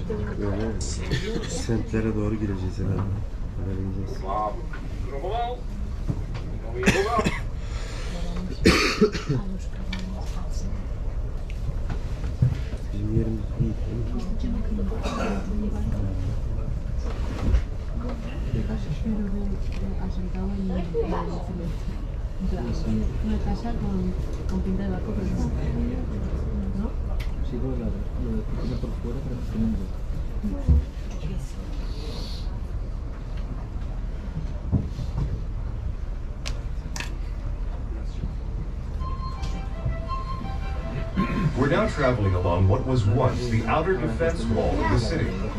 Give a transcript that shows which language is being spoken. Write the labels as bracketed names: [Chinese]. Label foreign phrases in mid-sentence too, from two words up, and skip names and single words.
[Turkish] Böyle semtlere doğru gireceğiz herhalde. Haberimiz olsun. Bizim yerimiz iyi. [Spanish] Una casa con pinta de barco, ¿no? Sí, por la piscina por fuera, pero tiene un [English] We're now traveling along what was once the outer defense wall of the city.